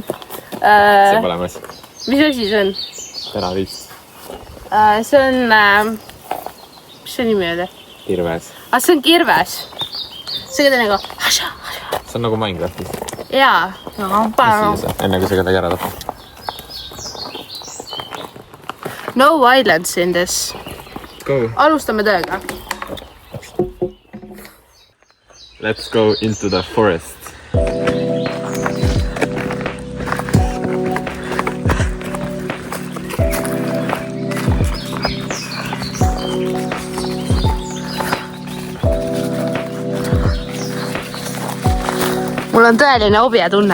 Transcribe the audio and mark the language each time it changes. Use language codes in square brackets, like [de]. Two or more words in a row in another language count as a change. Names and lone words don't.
[et] See pole masin. Mis asi see on? Teravist. See on, mis see nimi oli? Kirves. See on kirves. See on nagu See on nagu Minecraftis. jaa. Enne kui see kedagi ära tapab. [en] No violence in this. Go. [et] Alustame tööga. [en] Let's go into the forest. [et] Mul on tõeline objetunne.